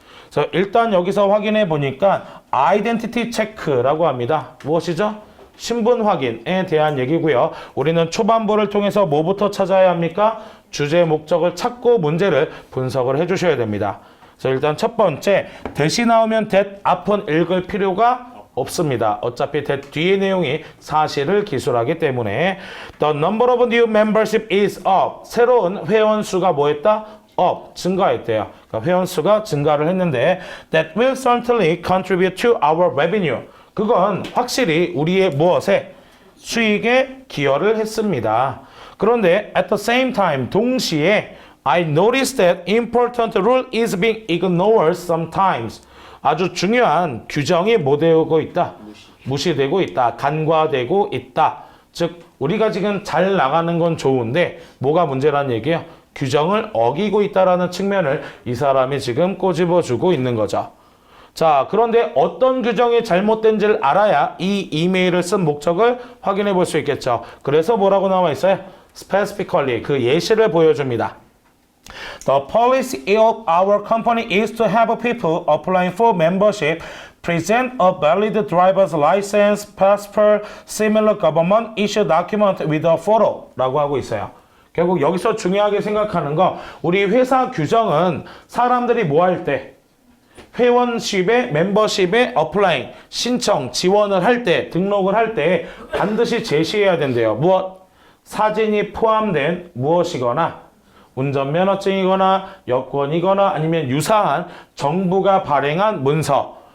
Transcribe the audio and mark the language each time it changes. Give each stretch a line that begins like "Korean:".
Korean: 그래서 일단 여기서 확인해 보니까 아이덴티티 체크라고 합니다. 무엇이죠? 신분 확인에 대한 얘기고요. 우리는 초반부를 통해서 뭐부터 찾아야 합니까? 주제, 목적을 찾고 문제를 분석을 해주셔야 됩니다. 그래서 일단 첫 번째, that이 나오면 that 앞은 읽을 필요가 없습니다. 어차피 that 뒤의 내용이 사실을 기술하기 때문에
English: the number of new membership is up.
Korean: 새로운 회원 수가 뭐했다? up, 증가했대요. 그러니까 회원 수가 증가를 했는데
English: that will certainly contribute to our revenue.
Korean: 그건 확실히 우리의 무엇에? 수익에 기여를 했습니다. 그런데
English: at the same time,
Korean: 동시에
English: I noticed that important rule is being ignored sometimes.
Korean: 아주 중요한 규정이 뭐 되고 있다? 무시되고 있다. 간과되고 있다. 즉 우리가 지금 잘 나가는 건 좋은데 뭐가 문제라는 얘기예요? 규정을 어기고 있다라는 측면을 이 사람이 지금 꼬집어주고 있는 거죠. 자, 그런데 어떤 규정이 잘못된지를 알아야 이 이메일을 쓴 목적을 확인해 볼 수 있겠죠. 그래서 뭐라고 나와 있어요? Specifically, 그 예시를 보여줍니다.
English: The policy of our company is to have people applying for membership present a valid driver's license, passport, similar government issue document with a photo
Korean: 라고 하고 있어요. 결국 여기서 중요하게 생각하는 거, 우리 회사 규정은 사람들이 뭐 할 때? 회원십에, 멤버십에 어플라잉, 신청, 지원을 할 때, 등록을 할 때 반드시 제시해야 된대요. 무엇? 사진이 포함된 무엇이거나 운전면허증이거나 여권이거나 아니면 유사한 정부가 발행한 문서.